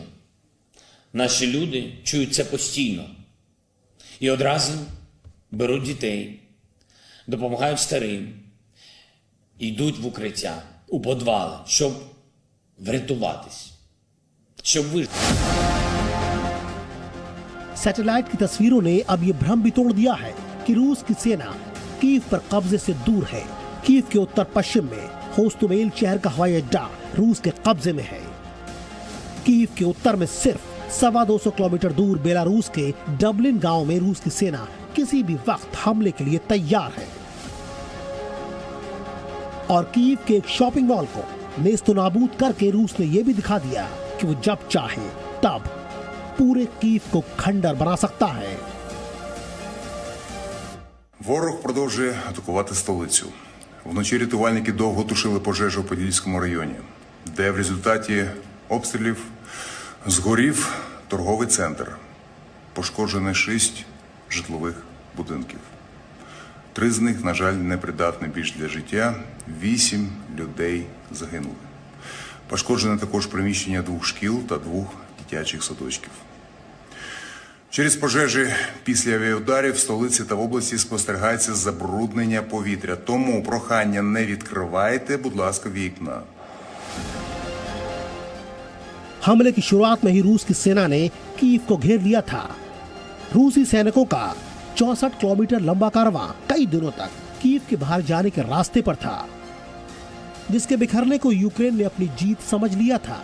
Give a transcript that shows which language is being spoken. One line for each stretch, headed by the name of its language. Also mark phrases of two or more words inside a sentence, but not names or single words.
Ukrainian: Наші люди чують це постійно. І одразу беруть дітей, допомагають старим, йдуть в укриття, у підвали, щоб врятуватись, щоб вижити.
Hindi: सैटेलाइट की तस्वीरों ने अब ये भ्रम भी तोड़ दिया है कि रूस की सेना कीव पर कब्जे से दूर है। कीव के उत्तर पश्चिम में होस्टोमेल शहर का हवाई अड्डा रूस के कब्जे में है। कीव के उत्तर में सिर्फ 250 किलोमीटर दूर बेलारूस के डबलिन गांव में रूस की सेना किसी भी वक्त हमले के लिए तैयार है। और कीव के एक
English: shopping mall
Hindi: को नेस्तनाबूद करके रूस ने यह भी दिखा दिया कि वो जब चाहे तब पूरे कीव को खंडर बना सकता है।
Ukrainian: Ворог продовжує атакувати столицю. Вночі рятувальники довго тушили пожежу у Подільському районі, де в результаті обстрілів згорів торговий центр. Пошкоджено 6 житлових будинків. 3 з них, на жаль, непридатні більш для життя. 8 людей загинули. Пошкоджено також приміщення 2 шкіл та 2 дитячих садочків. Через пожежі після авіаударів в столиці та в області спостерігається забруднення повітря. Тому прохання не відкривайте, будь ласка, вікна.
Hindi: हमले की शुरुआत में ही रूस की सेना ने कीव को घेर लिया था। रूसी सैनिकों का 64 किलोमीटर लंबा कारवां कई दिनों तक कीव के बाहर जाने के रास्ते पर था, जिसके बिखरने को यूक्रेन ने अपनी जीत समझ लिया था।